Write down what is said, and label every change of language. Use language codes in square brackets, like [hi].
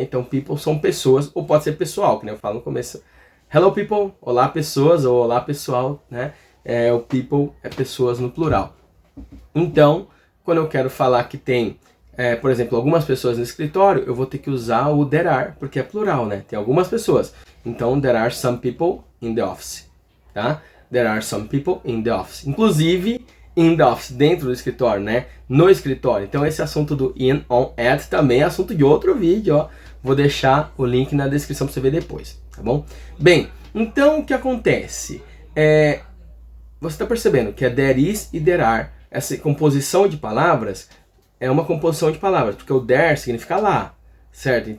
[pt] Então people são pessoas, ou pode ser pessoal, que nem eu falo no começo. [en] Hello people, [pt] olá pessoas, ou olá pessoal, né? O people é pessoas no plural. Então, quando eu quero falar que tem por exemplo, algumas pessoas no escritório, eu vou ter que usar o there are, porque é plural, né? Tem algumas pessoas. [en] Então, there are some people in the office, tá? There are some people in the office. [pt] Inclusive, [en] in the office, [pt] dentro do escritório, né? No escritório. Então, esse assunto do in, on, at também é assunto de outro vídeo, ó. Vou deixar o link na descrição para você ver depois, tá bom? Bem, então, o que acontece? Você está percebendo que é there is e there are. Essa composição de palavras é uma composição de palavras, porque o there significa lá, certo?